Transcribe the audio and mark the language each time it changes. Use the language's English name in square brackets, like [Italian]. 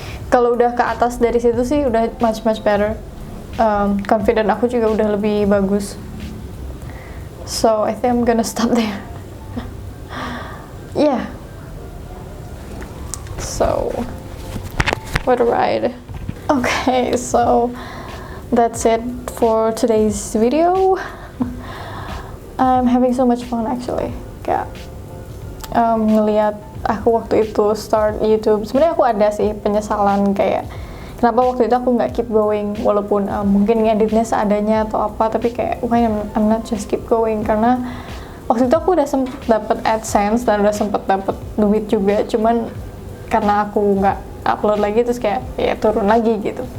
[Indonesian] Kalau udah ke atas dari situ sih udah [English] much better. [Indonesian] Confident aku juga udah lebih bagus. [English] So I think I'm gonna stop there. Yeah. So what a ride. Okay, so that's it for today's video. I'm having so much fun actually. [Indonesian] Kayak ngelihat aku waktu itu start YouTube. Sebenarnya aku ada sih penyesalan kayak kenapa waktu itu aku nggak [English] keep going, [Indonesian] walaupun mungkin ngeditnya seadanya atau apa, tapi kayak [English] why I'm not just keep going, [Indonesian] karena waktu itu aku udah sempet dapet AdSense dan udah sempet dapet duit juga, cuman karena aku nggak upload lagi terus kayak ya turun lagi gitu.